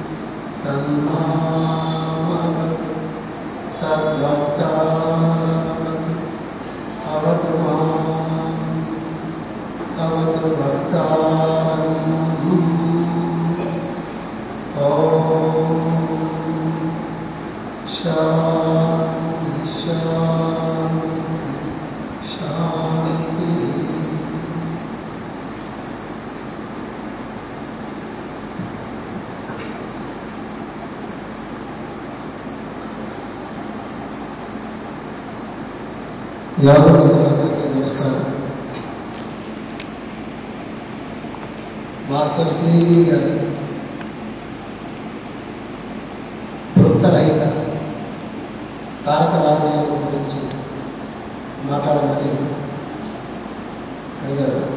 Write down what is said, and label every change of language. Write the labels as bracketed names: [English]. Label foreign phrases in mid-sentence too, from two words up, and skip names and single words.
[Sanskrit] तन्मामवतु तद्भक्तारमवतु अवतु माम् अवतु भक्तारम् शांति शांति शांति. [Telugu] యోగ మిత్రులందరికీ నమస్కారం. మాస్టర్ సివి గారి వృత్తరహిత తారక రాజయోగం గురించి మాట్లాడమని అడిగారు.